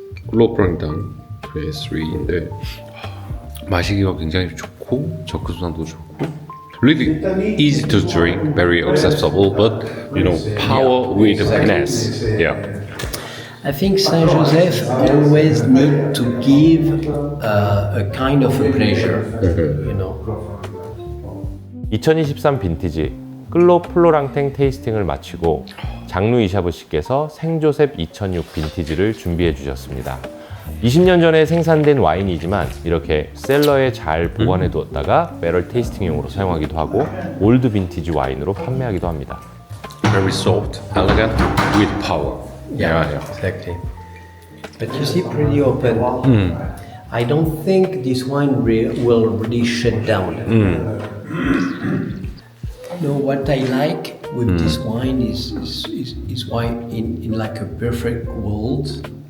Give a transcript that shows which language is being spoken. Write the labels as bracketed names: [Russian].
[Korean] 클로프랑당 그레스3인데 마시기가 굉장히 좋고 접근성도 좋고 [English] really easy to drink, very accessible, but you know power with finesse. Yeah. I think Saint Joseph always need to give a kind of a pleasure, you know. [Korean] 2023 빈티지 끌로 플로랑탱 테이스팅을 마치고 장루 이샤브 씨께서 생조셉 2006 빈티지를 준비해 주셨습니다. 20년 전에 생산된 와인이지만 이렇게 셀러에 잘 보관해 두었다가 배럴 테이스팅용으로 사용하기도 하고 올드 빈티지 와인으로 판매하기도 합니다. [English] Very soft, elegant, with power. Yeah. Exactly. But you see, pretty open. I don't think this wine will really shut down. No, what I like with this wine is wine in like a perfect world.